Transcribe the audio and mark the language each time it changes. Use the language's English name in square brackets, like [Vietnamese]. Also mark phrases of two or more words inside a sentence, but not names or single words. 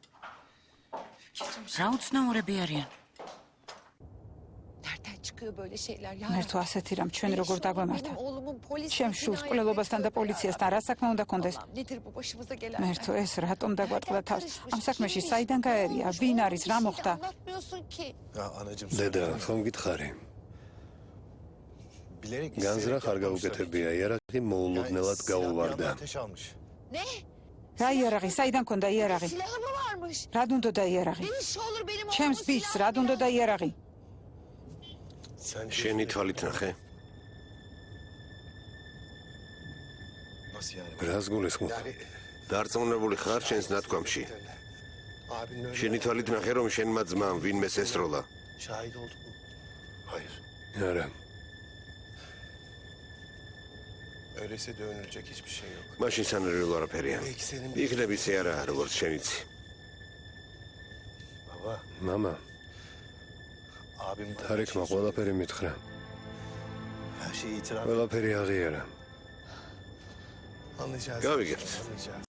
[Georgian] რა უცნაურები არიან? მე თუ ასეთი რამ ჩვენ როგორ დაგვემართა? ჩემს შვილს კვლელობასთან და პოლიციასთან რა საქმე უნდა კონდეს? მე თუ ეს რატომ დაგვარტყდა თავს? ამ საქმეში საიდან გაერია? ვინ არის? რა მოხდა? [Turkish] Ya anacığım. [Georgian] დედა, ხომ გითხარი? [Turkish] Bilerek [Georgian] განზრახ არ გაუკეთებია, იარაღი მოულოდნელად გაუვარდა. [Turkish] Ateş almış. [Georgian] რა იარაღი? საიდან კონდა იარაღი? რა უნდა და იარაღი? ჩემს ბიჭს რა უნდა და იარაღი? შენი თვალით ნახე. [Turkish] Nasıl yani? [Georgian] რას გულისხმობ? დარწმუნებული ხარ შენს ნათქვამში. [Turkish] Abinin öyle [Georgian] შენი თვალით ნახე რომ შენმა ძმამ ვინმე ესროლა. [Turkish] şahit oldu mu? Hayır. [Georgian] არა. [Turkish] Öyleyse dönülecek hiçbir şey yok. [Georgian] მაშინ სანერილო არაფერია. [Turkish] Belki senin [Georgian] იქნებ ისე არაა როგორც შენიცი. [Turkish] baba. [Georgian] მამა, [Turkish] Abim de [Georgian] თარიქმა ყველაფერი მითხრა. [Turkish] her şeyi itiraf [Georgian] ყველაფერი აღიარა. [Turkish] anlayacağız. [Georgian] გავიგებთ. [Turkish] Anlayacağız.